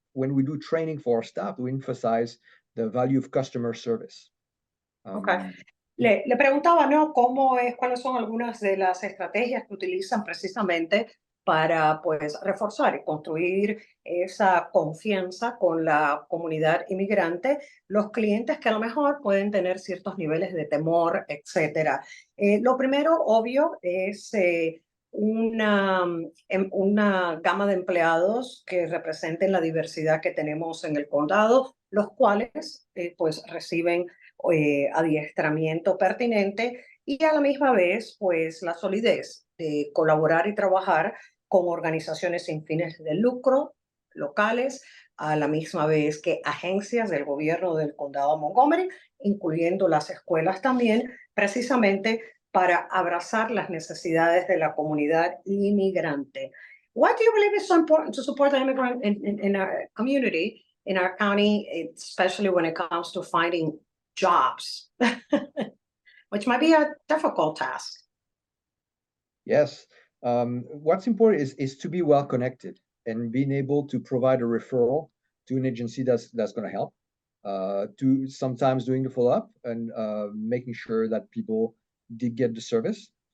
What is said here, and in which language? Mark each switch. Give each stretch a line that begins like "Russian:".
English: when we do training for our staff, we emphasize the value of customer service.
Spanish: Okay. Le preguntaba, ¿no? ¿Cuáles son algunas de las estrategias que utilizan precisamente para, pues, reforzar y construir esa confianza con la comunidad inmigrante, los clientes que a lo mejor pueden tener ciertos niveles de temor, etcétera? Lo primero, obvio, es una gama de empleados que representen la diversidad que tenemos en el condado, los cuales, pues, reciben adiestramiento pertinente y a la misma vez, pues, la solidez de colaborar y trabajar con organizaciones sin fines de lucro locales, a la misma vez que agencias del gobierno del condado de Montgomery, incluyendo las escuelas también, precisamente para abrazar las necesidades de la comunidad inmigrante.
English: Why do you believe it's so important to support the immigrant in our community, in our county, especially when it comes to finding jobs, which might be a difficult task? Yes. What's important is to be well connected and being able to provide a referral to an agency that's going to help, to sometimes doing the follow-up and making sure that people did get the service.